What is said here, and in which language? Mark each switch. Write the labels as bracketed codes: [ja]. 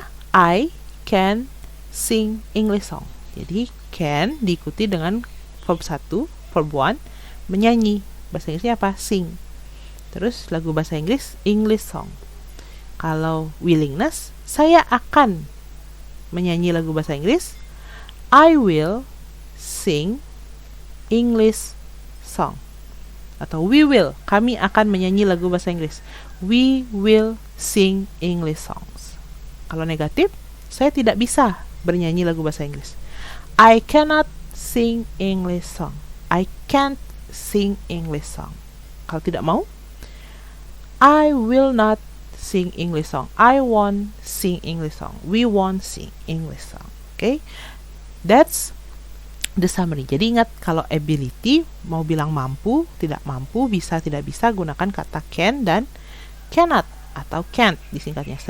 [en] I can sing English song. [id] Jadi can diikuti dengan verb 1, verb 1, menyanyi. Bahasa Inggrisnya apa? Sing. Terus lagu bahasa Inggris, English song. Kalau willingness, saya akan menyanyi lagu bahasa Inggris. [en] I will sing English song. [id] Atau [en] we will, [id] kami akan menyanyi lagu bahasa Inggris. [en] We will sing English songs. [id] Kalau negatif, saya tidak bisa bernyanyi lagu bahasa Inggris. [en] I cannot sing English song. I can't sing English song. [id] Kalau tidak mau, [en] I will not sing English song. I won't sing English song. We won't sing English song. Okay? That's the summary. [id] Jadi ingat, kalau ability mau bilang mampu, tidak mampu, bisa, tidak bisa, gunakan kata can dan cannot atau can't disingkatnya.